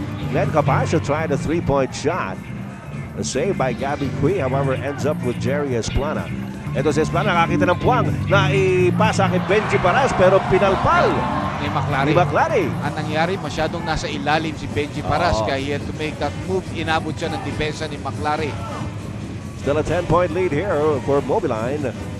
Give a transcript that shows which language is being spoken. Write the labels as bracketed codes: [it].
[en] Glenn Capascio tried a 3-point shot. A save by Gabby Cui, however, ends up with Jerry Esplana. [tl] Ito si Esplana, nakakita ng puwang na ipasa kay Benji Paras pero pinalpal Ni McLaren. ni McLaren. Ang nangyari, masyadong nasa ilalim si Benji Paras kaya [en] he had to make that move. [tl] Inabot siya ng depensa ni McLaren. [en] Still a 10-point lead here for Mobiline.